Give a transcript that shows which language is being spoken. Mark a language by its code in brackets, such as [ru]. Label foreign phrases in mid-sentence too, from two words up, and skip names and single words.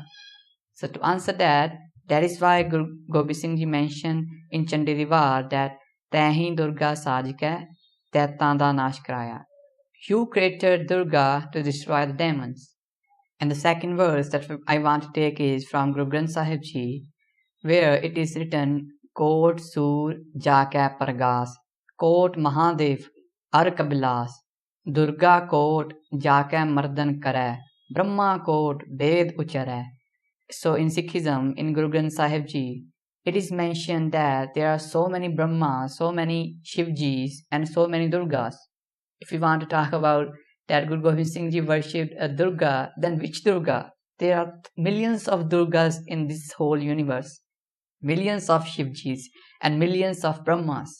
[en] So to answer that, that is why Guru Gobind Singh Ji mentioned in Chandidivar that [pa] ਤਹੀ ਦੁਰਗਾ ਸਾਜਿਕਾ ਦੈਤਾਂਦਾ ਨਾਸ਼ ਕਰਾਇਆ. [en] You created Durga to destroy the demons. And the second verse that I want to take is from Guru Granth Sahib Ji, where it is written, [pa] ਕੋਟ ਸੂਰ ਜਾਕਾ ਪਰਗਾਸ, ਕੋਟ ਮਹਾਦੇਵ ਅਰ ਕਬਿਲਾਸ, ਦੁਰਗਾ ਕੋਟ ਜਾਕਾ ਮਰਦਨ ਕਰੇ, ਬ੍ਰਹਮਾ ਕੋਟ ਵੇਦ ਉਚਾਰੇ. [en] So in Sikhism, in Guru Granth Sahib Ji, it is mentioned that there are so many Brahmas, so many Shivjis, and so many Durgas. If we want to talk about that Guru Gobind Singh Ji worshipped a Durga, then which Durga? There are millions of Durgas in this whole universe, millions of Shivjis, and millions of Brahmas.